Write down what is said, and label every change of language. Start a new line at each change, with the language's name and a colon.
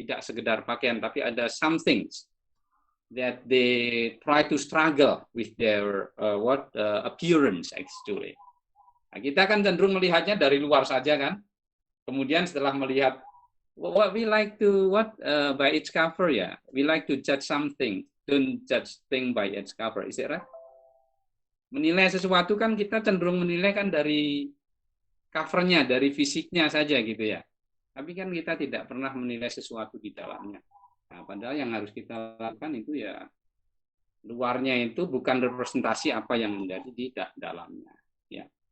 Indonesian: Tidak sekedar pakaian tapi ada
English: some things that they try to struggle with their appearance actually.
Indonesian: Nah, kita kan cenderung melihatnya dari luar saja kan. Kemudian setelah melihat
English: what we like to by its cover ya. We like to judge something, don't judge thing by its cover. Is it right?
Indonesian: Menilai sesuatu kan kita cenderung menilai kan dari covernya, dari fisiknya saja gitu ya. Tapi kan kita tidak pernah menilai sesuatu di dalamnya. Nah, padahal yang harus kita lakukan itu ya Luarnya itu bukan representasi apa yang menjadi di dalamnya. Ya.